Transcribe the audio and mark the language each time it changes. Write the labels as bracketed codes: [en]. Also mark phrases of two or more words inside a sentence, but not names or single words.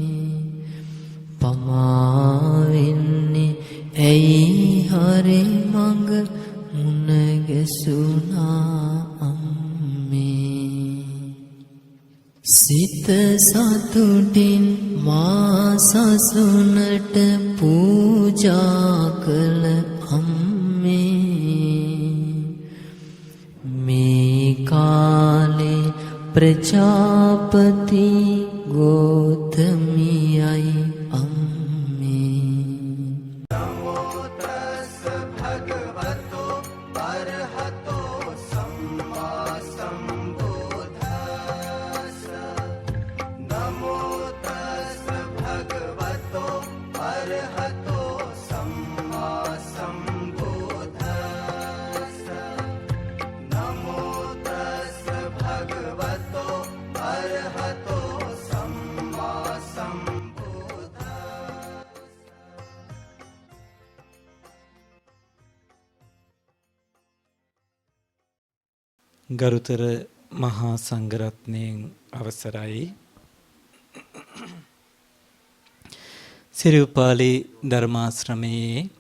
[si] පමාවෙන්නේ ඇයි හරි මඟ මුණ ගැසුණා අම්මේ සිත සතුටින් මා සසුනට පූජා කළ අම්මේ මේ කාලේ ප්‍රජාපති ගෝතමියයි අම්මේ [pi] නමෝ තස් භගවතෝ අරහතෝ සම්මා සම්බුද්දස්ස නමෝ තස් භගවතෝ අරහතෝ සම්මා සම්බුද්දස්ස නමෝ තස් භගවතෝ අරහතෝ සම්මා සම්බුද්දස්ස [si] ගරුතර මහා සංඝරත්නයෙන් අවසරයි සිරිපාලි ධර්මාශ්‍රමයේ